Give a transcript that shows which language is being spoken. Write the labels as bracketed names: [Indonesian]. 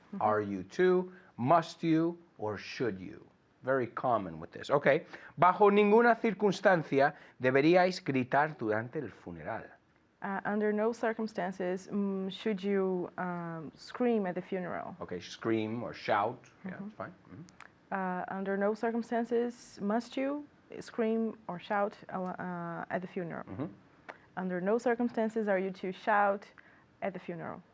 [English] Are you to, must you, or should you? Very common with this. Okay. [Spanish] Bajo ninguna circunstancia deberíais gritar durante el funeral. [English] Under no circumstances should you scream at the funeral. Okay, scream or shout. Yeah, it's fine. Under no circumstances must you scream or shout at the funeral. Under no circumstances are you to shout at the funeral.